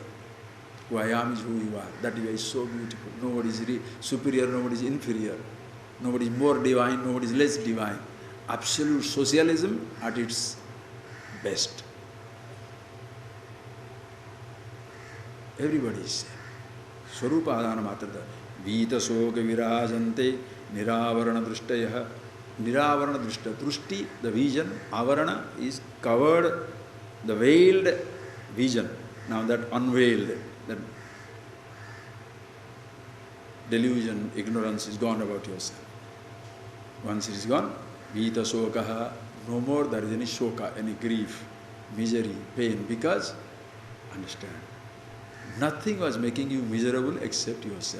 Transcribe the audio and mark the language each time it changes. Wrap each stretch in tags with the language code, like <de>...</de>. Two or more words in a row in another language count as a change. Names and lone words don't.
<en>Who I am is who you are. That is so beautiful. Nobody is superior, nobody is inferior. Nobody is more divine, nobody is less divine. Absolute socialism at its best. Everybody is same.</en> <sa>Swarupa adana matrata. Vita soka virajante niravarana drushtayah. Niravarana drushta. Drushti,</sa> <en>the vision. Avarana is covered, the veiled vision. Now that unveiled, that delusion, ignorance is gone about yourself. Once it is gone,</en> <sa>Vita sokaha,</sa> <en>no more there is any shoka, any grief, misery, pain, because, understand, nothing was making you miserable except yourself.</en>